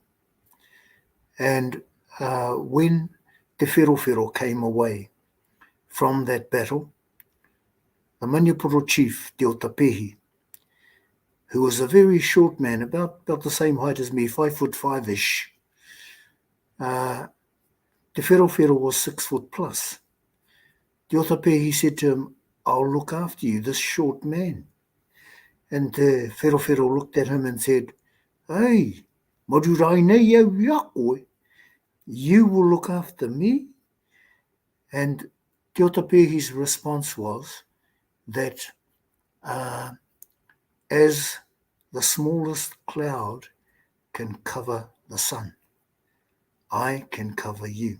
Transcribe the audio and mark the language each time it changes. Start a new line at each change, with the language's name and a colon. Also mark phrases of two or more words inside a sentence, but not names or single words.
English: And when Te Whirowhiro came away from that battle, the maniapoto chief, Te Otapehi, who was a very short man, about the same height as me, 5'5" Te Whirowhiro was 6 foot plus. Te Otapehi said to him, I'll look after you, this short man. And Te Whirowhiro looked at him and said,
Māori: hey, marurai nei au ia koe,
English: you will look after me? And Te Otapehi's response was that as the smallest cloud can cover the sun, I can cover you.